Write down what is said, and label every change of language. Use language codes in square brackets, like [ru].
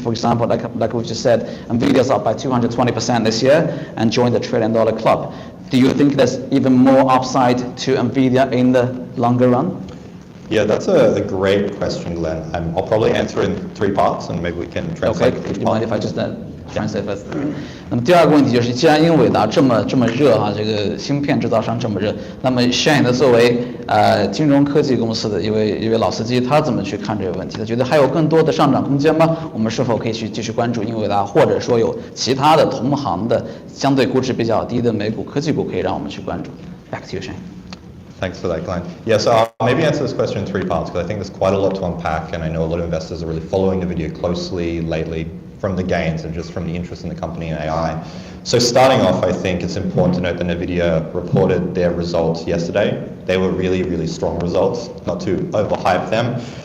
[en] For example, like we just said, Nvidia's up by 220% this year and joined the $1 trillion club. Do you think there's even more upside to Nvidia in the longer run? Yeah, that's a great question, Glenn. I'll probably answer in 3 parts, and maybe we can translate. Okay. Do you mind if I just translate first? [zh] 那么第二个问题就是，既然英伟达这么热这个芯片制造商这么热，那么Shane的作为金融科技公司的一位老司机，他怎么去看这个问题？他觉得还有更多的上涨空间吗？我们是否可以去继续关注英伟达，或者说有其他的同行的相对估值比较低的美股科技股可以让我们去关注 ？ [en] Back to you, Shane. Thanks for that, Glenn. Yeah, so I'll maybe answer this question in 3 parts because I think there's quite a lot to unpack, and I know a lot of investors are really following the video closely lately from the gains and just from the interest in the company and AI. So starting off, I think it's important to note that NVIDIA reported their results yesterday. They were really, really strong results, not to overhype them.